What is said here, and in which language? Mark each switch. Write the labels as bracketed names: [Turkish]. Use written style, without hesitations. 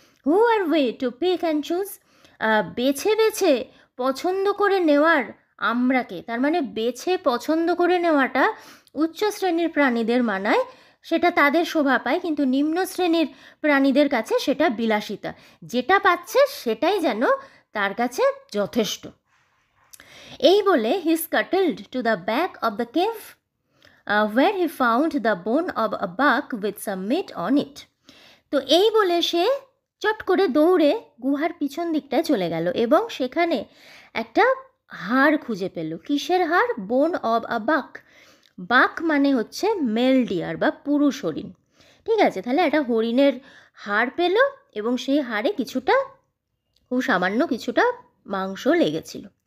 [English] who are way to pick and choose, [Bangla] বেছে বেছে পছন্দ করে নেওয়ার আমরাকে, তার মানে বেছে পছন্দ করে নেওয়াটা উচ্চ শ্রেণীর প্রাণীদের মানায়, সেটা তাদের শোভা পায়, কিন্তু নিম্ন শ্রেণীর প্রাণীদের কাছে সেটা বিলাসিতা, যেটা পাচ্ছে সেটাই যেন তার কাছে যথেষ্ট। এই বলে [English] He scuttled to the back of the cave where he found the bone of a buck with some meat on it. [Bangla] তো এই বলে সে চট করে দৌড়ে গুহার পিছন দিকটায় চলে গেল এবং সেখানে একটা হাড় খুঁজে পেল। কিসের হাড়? [English] Bone of a buck. Buck [Bangla] মানে হচ্ছে [English] male deer [Bangla] বা পুরুষ হরিণ। ঠিক আছে, তাহলে একটা হরিণের হাড় পেল এবং সেই হাড়ে কিছুটা, খুব সামান্য কিছুটা মাংস লেগেছিল।